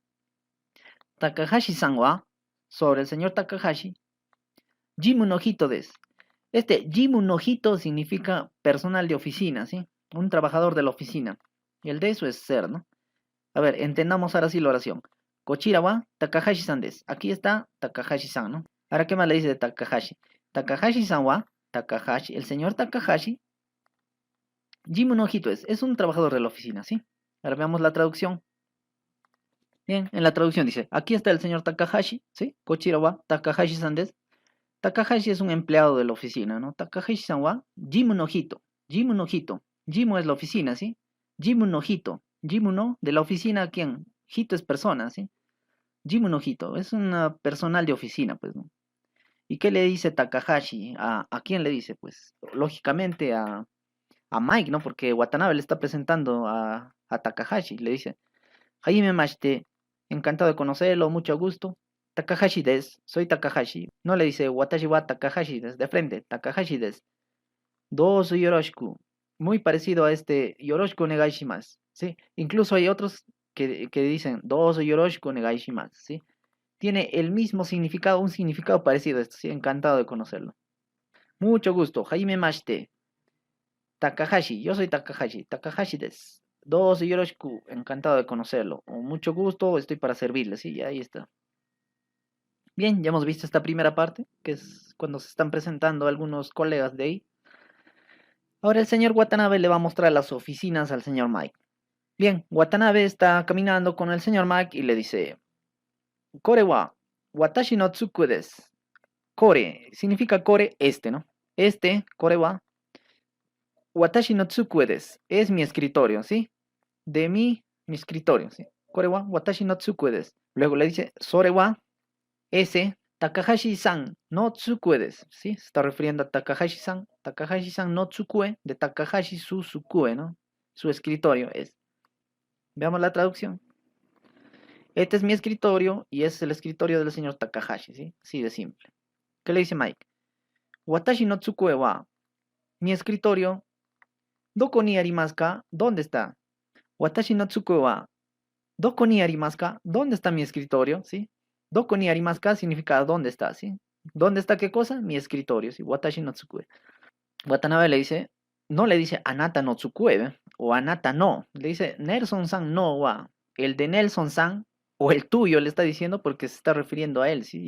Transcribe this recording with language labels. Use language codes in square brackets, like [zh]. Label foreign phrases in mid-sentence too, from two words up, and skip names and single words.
[ja] Takahashi-san wa, [es] sobre el señor Takahashi, [ja] Jimu no Hito des. [es] Este [ja] Jimu no Hito [es] significa personal de oficina, ¿sí? Un trabajador de la oficina. Y el de eso es ser, ¿no? A ver, entendamos ahora sí la oración. [ja] Kochira wa Takahashi-san des. [es] Aquí está Takahashi-san, ¿no? Ahora, ¿qué más le dice de Takahashi? [ja] Takahashi-san wa, Takahashi, [es] el señor Takahashi, [ja] Jimu no Hito [es] es un trabajador de la oficina, ¿sí? Ahora veamos la traducción. Bien, en la traducción dice, aquí está el señor Takahashi, ¿sí? [ja] Kochira wa Takahashi-san des. [es] Takahashi es un empleado de la oficina, ¿no? [ja] Takahashi-san wa Jimu no Hito. Jimu no Hito. Jimu [es] es la oficina, ¿sí? [ja] Jimu no Hito. Jimu no, [es] de la oficina, ¿quién? Hito es persona, ¿sí? [ja] Jimu no Hito. [es] Es una personal de oficina, pues, ¿no? ¿Y qué le dice Takahashi? ¿A quién le dice? Pues, lógicamente a Mike, ¿no? Porque Watanabe le está presentando a Takahashi. Le dice, [ja] Hajime mashite, [es] encantado de conocerlo, mucho gusto. Takahashi des, soy Takahashi. No le dice [ja] Watashi wa Takahashi des, [es] de frente, [ja] Takahashi des. Dosu yoroshiku. [es] Muy parecido a este [ja] yoroshiku onegai shimasu, [es] ¿sí? Incluso hay otros que dicen [ja] Dosu yoroshiku onegai shimasu, [es] ¿sí? Tiene el mismo significado, un significado parecido a esto, ¿sí? Encantado de conocerlo. Mucho gusto, [ja] Hajime mashite. [es] Takahashi, yo soy Takahashi, Takahashi des. [ja] Dosu yoroshiku, [es] encantado de conocerlo. Con mucho gusto, estoy para servirle, ¿sí? Y ahí está. Bien, ya hemos visto esta primera parte, que es cuando se están presentando algunos colegas de ahí. Ahora el señor Watanabe le va a mostrar las oficinas al señor Mike. Bien, Watanabe está caminando con el señor Mike y le dice, [ja] Kore wa watashi no tsuku desu. [es] Kore significa kore, este, ¿no? Este, [ja] kore wa watashi no tsuku desu. [es] Es mi escritorio, ¿sí? De mi escritorio, ¿sí? [ja] Kore wa watashi no tsuku desu. [es] Luego le dice, [ja] sore wa, ese, Takahashi-san no tsukue desu, [es] ¿sí? Se está refiriendo a Takahashi-san. [ja] Takahashi-san no tsukue, [es] de Takahashi su tsukue, ¿no? Su escritorio es. Veamos la traducción. Este es mi escritorio y es el escritorio del señor Takahashi, ¿sí? Así de simple. ¿Qué le dice Mike? [ja] Watashi no tsukue wa, [es] mi escritorio, [ja] doko ni arimasu ka? [es] ¿Dónde está? [ja] Watashi no tsukue wa, doko ni arimasu ka? [es] ¿Dónde está mi escritorio? ¿Sí? [ja] Doko ni arimasu ka [es] significa ¿dónde está? ¿Sí? ¿Dónde está qué cosa? Mi escritorio, ¿sí? [ja] Watashi no tsukue. [es] Watanabe le dice, no le dice [ja] Anata no tsukue, [es] ¿ve? O [ja] Anata no, [es] le dice [ja] Nelson-san no wa, [es] el de Nelson-san o el tuyo le está diciendo porque se está refiriendo a él, ¿sí?